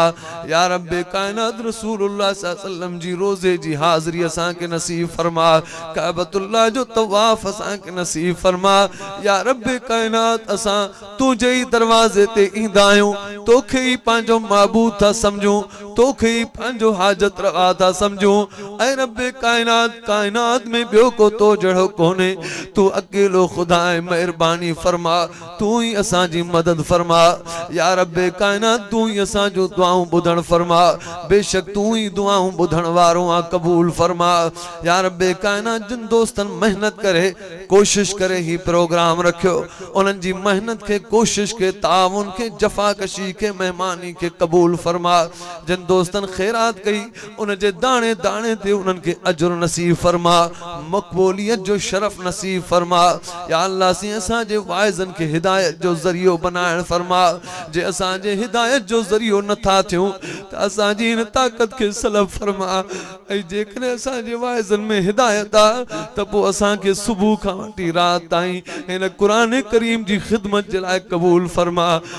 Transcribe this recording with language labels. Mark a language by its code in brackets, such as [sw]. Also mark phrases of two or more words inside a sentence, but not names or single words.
[sd] या रब्बे कायनात [ar] رسول الله صلى الله عليه وسلم [sd] जी रोज़े जी हाज़िरी असां के नसीब फरमा, काबतुल्लाह जो तवाफ असां के नसीब फरमा। या रब्बे कायनात असां तुझे ही दरवाजे ते ईंदा आहियूं, तोखे ही पंहिंजो महबूब था समझूं, तोखे ही पंहिंजो हाजत रवा था समझूं। ऐ रब्बे कायनात कायनात में ॿियो को तो जहिड़ो कोन्हे, तू अकेलो खुदा है, मेहरबानी फरमा, तू ही असां जी मदद फरमा। या रब्बे कायनात तू ही असां जो दुआऊं ॿुधण फरमा, बेशक तू ही दुआऊं ॿुधण वारो आ, कबूल फरमा। या रब्बे कायनात जिन दोस्तन मेहनत करे कोशिश करे ही प्रोग्राम रखियो उन्हनि जी मेहनत के कोशिश के ताउन के जफाकशी के मेहमानी के कबूल फरमा। जिन दोस्तन खैरात कई उन जे दाणे दाणे ते उन्हनि के अजर नसीब फरमा, मकबूलियत जो शरफ नसीब फरमा। या अल्लाह सी असां जे वाइज़न के हिदायत जो ज़रियो बनाइण फरमा, जे असां जे हिदायत जो ज़रियो नथा थियूं त असां जी इन ताकत के सलब फरमा। ऐं जेकॾहिं असां जे वाइज़न में हिदायत आहे त पोइ असां के सुबुह खां वठी रात ताईं हिन कुरान करीम जी खिदमत जे लाइ कबूल फरमा।